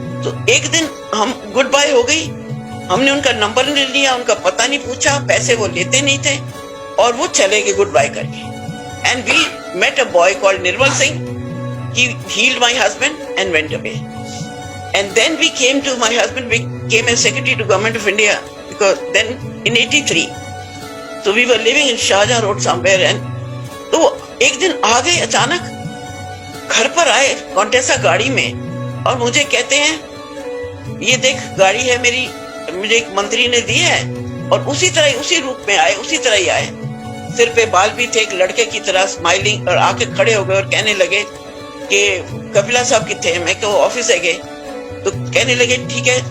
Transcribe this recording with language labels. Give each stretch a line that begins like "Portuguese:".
Hindi: तो एक दिन हम गुड बाय हो गई, हमने उनका नंबर नहीं लिया, उनका पता नहीं पूछा, पैसे वो लेते नहीं थे और वो चले गए गुड बाय करके.
English: And we met a boy called Nirmal Singh. He healed my husband and went away. And then we came to my husband, we came as secretary to Government of India because then in 83. So we were living in Shahjahan Road somewhere and
Hindi: तो एक दिन आ गए अचानक, घर पर आए कॉन्टेसा गाड़ी में और मुझे कहते हैं ये देख गाड़ी है मेरी, मुझे एक मंत्री ने दी है. और उसी तरह उसी रूप में आए, उसी तरह ही आए, सिर पे बाल भी थे एक लड़के की तरह स्माइलिंग, और आके खड़े हो गए और कहने लगे कि कपिला साहब कितने हैं. मैं क्यों ऑफिस है गए, तो कहने लगे ठीक है.